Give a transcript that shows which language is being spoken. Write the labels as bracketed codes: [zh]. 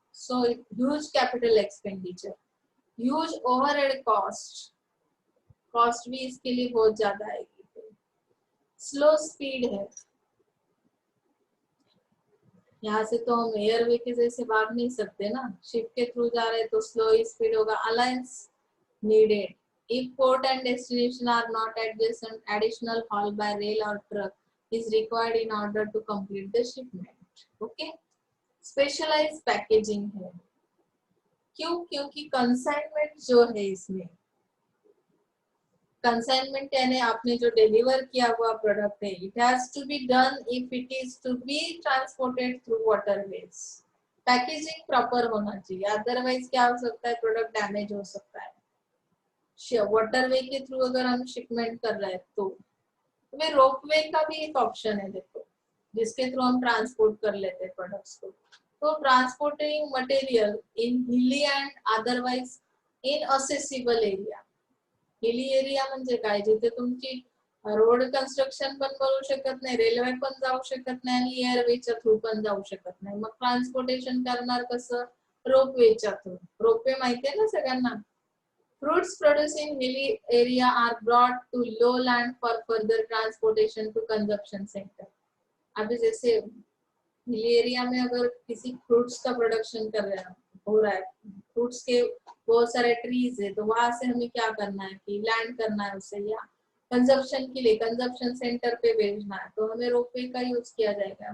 [en] so huge capital expenditure, huge overhead cost, cost [hi] भी इसके लिए बहुत ज्यादा आएगी. [en] Slow speed है. [hi] यहाँ से तो हम एयरवे के जैसे भाग नहीं सकते ना, शिप के थ्रू जा रहे तो स्लो स्पीड होगा. [en] Alliance needed. If port and destination are not adjacent, additional haul by rail or truck is required in order to complete the shipment. Okay. Specialized packaging [hi] है. क्यों? क्योंकि consignment जो है इसमें, कंसाइनमेंट यानी आपने जो डिलीवर किया हुआ प्रोडक्ट है, [en] It has to be done if it is to be transported through waterways. [hi] Packaging proper होना चाहिए, अदरवाइज क्या हो सकता है, प्रोडक्ट डैमेज हो सकता है. वाटरवे के थ्रू अगर हम शिपमेंट कर रहे हैं तो हमें रोपवे का भी एक ऑप्शन है, देखो, जिसके थ्रू हम ट्रांसपोर्ट कर लेते हैं प्रोडक्ट्स को. [en] तो transporting material in hilly and otherwise inaccessible area. [mr] Hilly area म्हणजे काय, जिथे तुमची रोड कन्स्ट्रक्शन पण करू शकत नाही, रेल्वे पण जाऊ शकत नाही आणि एअरवेच्या थ्रू पण जाऊ शकत नाही. मग ट्रान्सपोर्टेशन करणार कसं, रोपवेच्या थ्रू. रोपवे माहिती आहे ना सगळ्यांना. [en] Fruits produced in hilly area are brought to lowland for further transportation to consumption center. [hi] अभी जैसे हिली एरिया में अगर किसी फ्रूट्स का प्रोडक्शन हो रहा है, फ्रूट्स के बहुत सारे ट्रीज है, तो वहां से हमें क्या करना है कि लैंड करना है उसे, या कंजप्शन के लिए कंजप्शन सेंटर पे भेजना है, तो हमें रोपवे का यूज किया जाएगा.